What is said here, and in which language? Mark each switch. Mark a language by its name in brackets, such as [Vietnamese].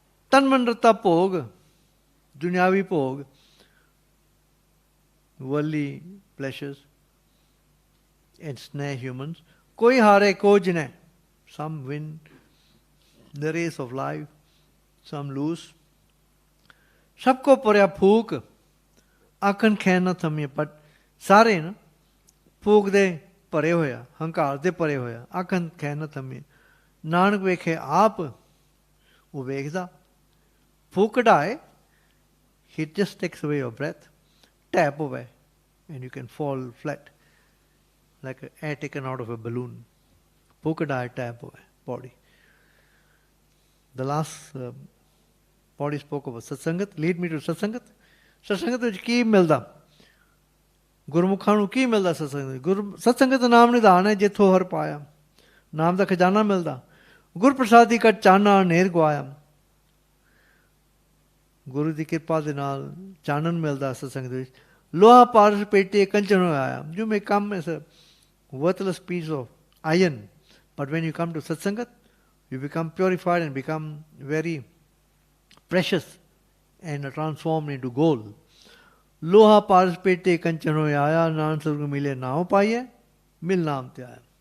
[Punjabi] ਤਨ ਮਨ ਰਤਾ ਭੋਗ, ਦੁਨਿਆਵੀ ਭੋਗ, [English] worldly pleasures ensnare humans. [Punjabi] ਕੋਈ ਹਾਰੇ ਕੋ ਜਿਨੈ। [English] Some win the race of life, some lose. [Punjabi] ਸਭ ਕੋ ਭਰਿਆ ਫੂਕ, ਆਖਣ ਖੈ ਨਾ ਥਮੀਏ। ਪਰ ਸਾਰੇ ਨਾ ਫੂਕ ਦੇ ਭਰੇ ਹੋਇਆ, ਹੰਕਾਰ ਦੇ ਭਰੇ ਹੋਇਆ, ਆਖਣ ਖੈ ਨਾ ਥਮੀਏ। ਨਾਨਕ ਵੇਖੇ ਆਪ, ਉਹ ਵੇਖਦਾ। ਫੂਕ ਕਢਾਏ, [English] he just takes away your breath. Tap away and you can fall flat like an air taken out of a balloon. [Punjabi] Fook kadaye, [English] tap away body. The last body spoke about satsangat. Lead me to satsangat. [Punjabi] Satsangat ਵਿੱਚ ਕੀ ਮਿਲਦਾ? ਗੁਰਮੁਖਾਂ ਨੂੰ ਕੀ ਮਿਲਦਾ ਸਤਸੰਗਤ? ਸਤਸੰਗਤ ਨਾਮ ਨਿਧਾਨ ਹੈ ਜਿੱਥੋਂ ਹਰ ਪਾਇਆ। ਨਾਮ ਦਾ ਖਜ਼ਾਨਾ ਮਿਲਦਾ। ਗੁਰ ਪ੍ਰਸਾਦੀ ਕਾ ਚਾਨਣਾ ਨੇਰ ਗਵਾਇਆ। ਗੁਰੂ ਦੀ ਕਿਰਪਾ ਦੇ ਨਾਲ ਚਾਨਣ ਮਿਲਦਾ ਸਤਸੰਗ ਦੇ ਵਿੱਚ। ਲੋਹਾ ਪਾਰਸ ਪੇਟੇ ਕੰਚਨ ਆਇਆ। [English] You may come as a worthless piece of iron, but when you come to satsangat, you become purified and become very precious and are transformed into gold. [Punjabi] ਲੋਹਾ ਪਾਰਸ ਪੇਟੇ ਕੰਚਨ ਆਇਆ, ਨਾਨਕ ਸਤਿਗੁਰੂ ਮਿਲੇ ਨਾਮ ਪਾਈਏ, ਮਿਲ ਨਾਮ ਤੇ ਆਇਆ।